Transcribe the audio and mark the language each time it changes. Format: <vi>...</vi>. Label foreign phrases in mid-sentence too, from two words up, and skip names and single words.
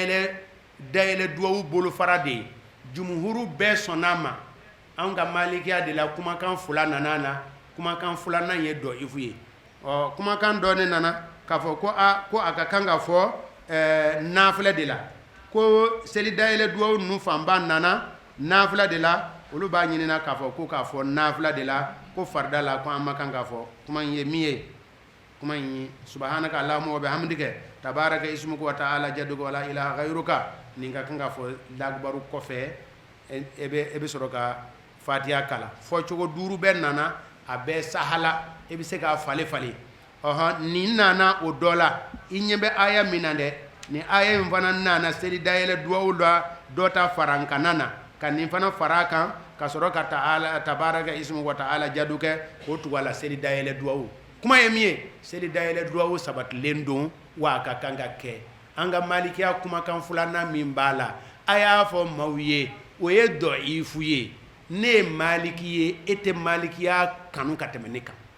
<bm>dayɛlɛ duawu bolofara de ye jumhuru bɛɛ sɔnn'a ma an ka malikiya de la kumakan 2 nana na kumakan 2nan ye dɔifu ye kumakan dɔ ne nana k'a fɔ ko a ka kan ka fɔ nafila de la ko seli dayɛlɛ duawu ninnu fanba nana nafila de la olu b'a ɲinina k'a fɔ ko k'a fɔ nafila de la ko farida la ko an ma kan k'a fɔ kuma in ye min ye kuma in ye</bm> <ar>سبحانك اللهم وبحمدك تبارك اسمك وتعالى جدك ولا إله غيرك</ar> <bm>nin ka kan ka fɔ lagbaru kɔfɛ e bɛ sɔrɔ ka fatiha kala fɔ cogo 5 bɛɛ nana a bɛɛ sahala e bɛ se k'a fale nin nana o dɔ la i ɲɛ bɛ aya min na dɛ nin aya in fana nana seli dayɛlɛ duwawu la dɔ ta fara n kana na ka nin fana fara a kan ka sɔrɔ ka</bm> <ar>تبارك اسمك وتعالى جدك</ar> <bm>o tugu a la seli dayɛlɛ duwawu kuma ye min ye seli dayɛlɛ duwawu sabatilen don wa a ka kan ka kɛ an ka malikiya kumakan 2nan min b'a la a y'a fɔ maaw ye o ye dɔifu ye ne ye maliki ye e tɛ malikiya kanu ka tɛmɛ ne kan</bm>